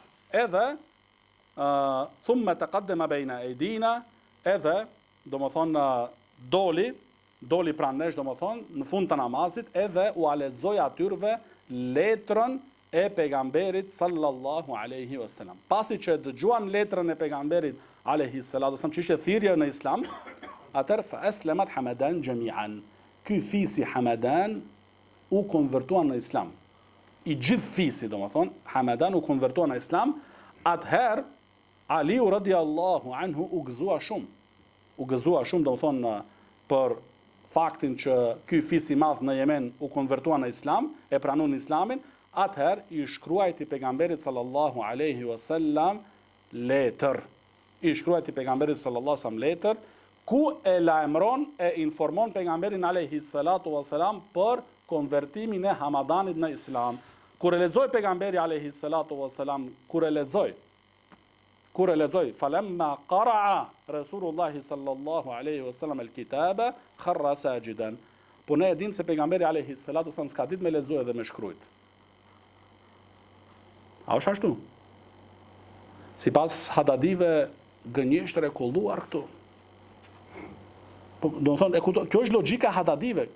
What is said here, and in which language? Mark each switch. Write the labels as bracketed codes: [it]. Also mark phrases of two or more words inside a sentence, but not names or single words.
[sq] Edhe [ar] ثم تقدم بين أيدينا, [sq] edhe domethënë doli doli pranë nesh, domethënë në fund të namazit, edhe u lexoi atyre letrën e pejgamberit [ar] صلى الله عليه وسلم. [sq] Pasi që dëgjuan letrën e pejgamberit [ar] عليه الصلاة والسلام, [sq] që ishte thirrje në Islam, atëherë [ar] فأسلمت همدان جميعا. [sq] Ky fisi Hamadan u konvertua në Islam. I gjithë fisi, domethënë, Hamadan u konvertua në Islam. Atëherë Aliu [ar] رضي الله عنه [sq] u gëzua shumë. U gëzua shumë, domethënë, për faktin që ky fis i madh në Yemen u konvertua në Islam, e pranoi Islamin. Atëherë i shkruajti pejgamberit [ar] صلى الله عليه وسلم [sq] letër. I shkruajti pejgamberit [ar] صلى الله عليه وسلم [sq] letër ku e lajmëron e informon pejgamberin [ar] عليه الصلاة والسلام [sq] për konvertimin e Hamadanit në Islam. Kur e lexoi pejgamberi [ar] عليه الصلاة والسلام, [sq] kur e lexoi [ar] فلما قرأ رسول الله صلى الله عليه وسلم الكتاب خر ساجدا. [sq] Po ne e dim se pejgamberi [ar] عليه الصلاة والسلام [sq] s'ka ditë me lexoj dhe me shkruajt. A është ashtu? Sipas Hadadive gënjeshtër e kolluar këtu. Po, do të thonë, kjo është logjika e Hadadive.